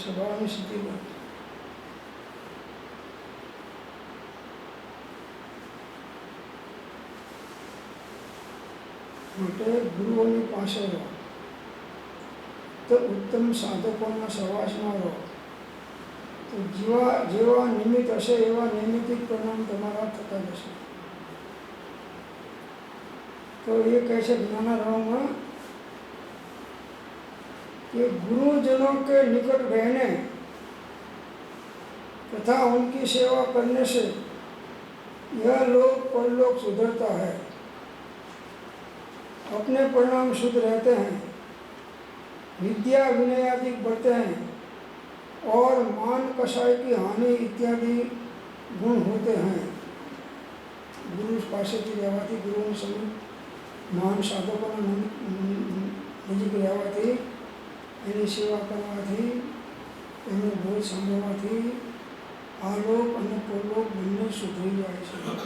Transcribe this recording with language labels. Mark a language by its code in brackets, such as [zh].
[gu] સ્વભાવની સિદ્ધિ કરે માટે ગુરુઓની પાસે રહો, તો ઉત્તમ સાધકોના સહવાસમાં રહો, તો જેવા નિમિત્ત હશે એવા નૈમિતિક પરિણામ તમારા થતા જશે। [hi] तो ये कैसे ज्ञानाराम कि गुरुजनों के निकट रहने तथा उनकी सेवा करने से यह लोक परलोक सुधरता है, अपने परिणाम शुद्ध रहते हैं, विद्या विनय आदि बढ़ते हैं और मान कषाय की हानि इत्यादि गुण होते हैं। [gu] गुरु पासेથી રહેવાથી ગુરુનું સમીપ મહાન સાધકોના નજીક રહેવાથી, એની સેવા કરવાથી, એનો બોધ સાંભળવાથી આલોક અને પરલોક બંને સુધરી જાય છે।